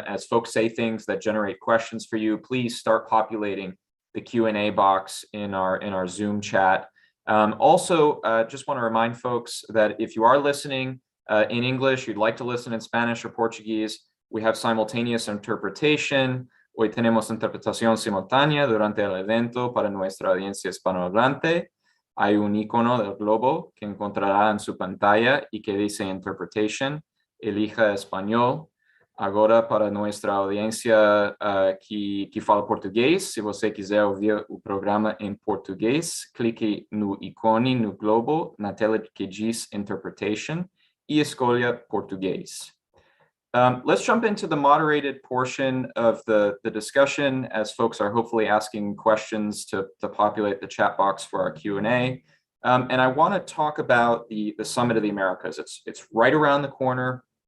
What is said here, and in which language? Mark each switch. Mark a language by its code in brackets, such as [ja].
[en] As folks say things that generate questions for you, please start populating the Q&A box in our Zoom chat. Also, just want to remind folks that if you are listening in English, you'd like to listen in Spanish or Portuguese, we have simultaneous interpretation. [es] Hoy tenemos interpretación simultánea durante el evento para nuestra audiencia hispanohablante. Hay un icono del globo que encontrará en su pantalla y que dice Interpretation. Elija español. [pt] Agora, para nossa audiência que fala português, se você quiser ouvir o programa em português, clique no ícone no globo, na tela que diz Interpretation, e escolha português. [en] Let's jump into the moderated portion of the discussion as folks are hopefully asking questions to populate the chat box for our Q&A. And I want to talk about the Summit of the Americas. It's right around the corner.